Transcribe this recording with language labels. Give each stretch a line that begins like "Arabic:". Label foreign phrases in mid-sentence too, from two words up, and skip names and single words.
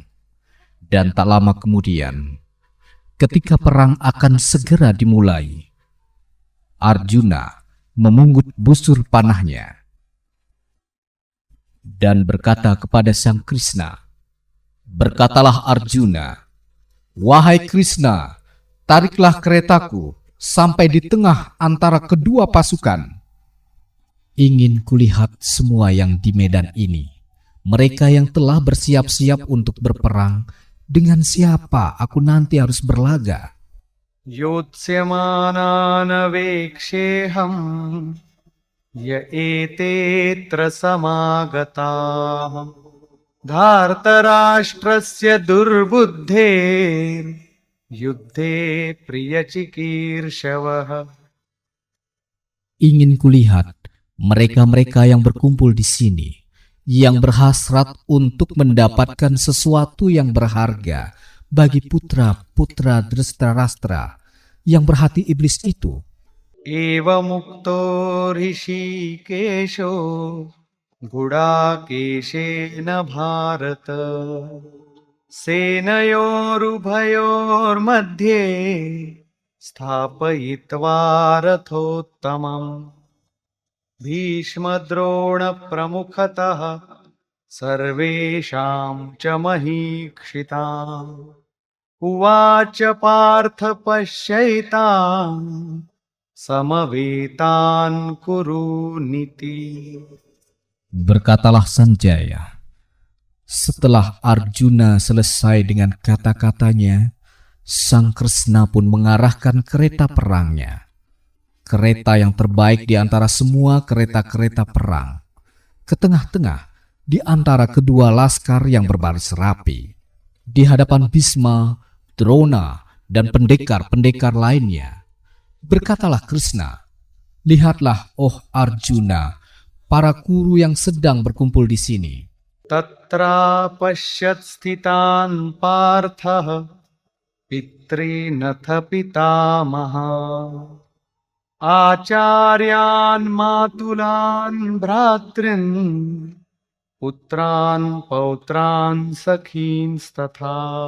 Indonesian: Dan tak lama kemudian, ketika perang akan segera dimulai, Arjuna memungut busur panahnya dan berkata kepada Sang Krishna, "Berkatalah Arjuna, wahai Krishna, tariklah keretaku sampai di tengah antara kedua pasukan. Ingin kulihat semua yang di medan ini, mereka yang telah bersiap-siap untuk berperang, dengan siapa aku nanti harus berlaga."
Sanskrit: योत्स्यमानानवेक्षेऽहं य एतेऽत्र समागताः धार्तराष्ट्रस्य दुर्बुद्धेर्युद्धे प्रियचिकीर्षवः.
Indonesian: Ingin kulihat mereka-mereka yang berkumpul di sini, yang berhasrat untuk mendapatkan sesuatu yang berharga bagi putra-putra Dristarastra yang berhati iblis itu.
Sanskrit: एवमुक्तो ऋषिकेशो गुडाकेशेन भारत सेनयोरुभयोर्मध्ये स्थापयित्वा रथोत्तमम् भीष्मद्रोणप्रमुखतः सर्वेषां च महीक्षिताम् उवाच पार्थ पश्यैतान् समवेतान् कुरूनिति.
Indonesian: Berkatalah Sanjaya, setelah Arjuna selesai dengan kata-katanya, Sang Kresna pun mengarahkan kereta perangnya, kereta yang terbaik di antara semua kereta-kereta perang, ke tengah-tengah di antara kedua laskar yang berbaris rapi, di hadapan Bhisma, Drona, dan pendekar-pendekar lainnya. Berkatalah Krishna, "Lihatlah, oh Arjuna, para kuru yang sedang berkumpul di sini."
Sanskrit: तत्रा पश्यत् स्थितान् पार्थः पितॄनथ पितामहा आचार्यान् मातुलान् भ्रातॄन् पुत्रान् पौत्रान् सखींस्तथा